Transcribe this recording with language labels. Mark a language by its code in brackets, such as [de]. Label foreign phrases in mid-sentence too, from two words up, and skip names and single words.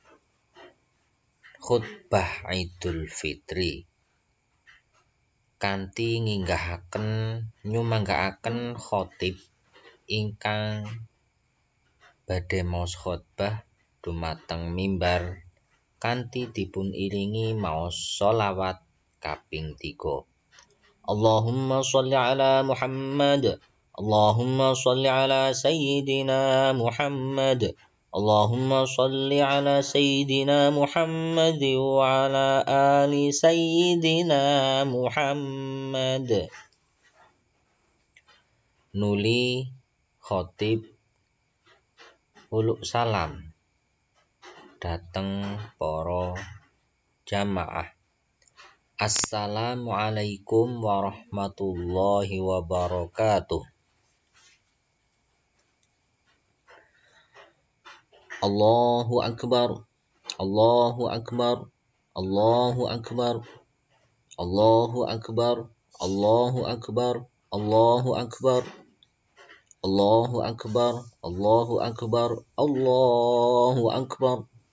[jv] khutbah Idul Fitri kanthi nyumanggaaken khatib ingkang badhe maos khutbah dumateng mimbar kanthi dipun iringi maos sholawat kaping 3. [ar] اللهم صل على محمد. اللهم صل على سيدنا محمد. اللهم صل على سيدنا محمد وعلى آل سيدنا محمد. [jv] Nuli khatib uluk salam dateng para jamaah. [ar] السلام عليكم ورحمة الله وبركاته. الله أكبر، الله أكبر، الله أكبر، الله أكبر، الله أكبر، الله أكبر، الله أكبر، الله أكبر، الله أكبر,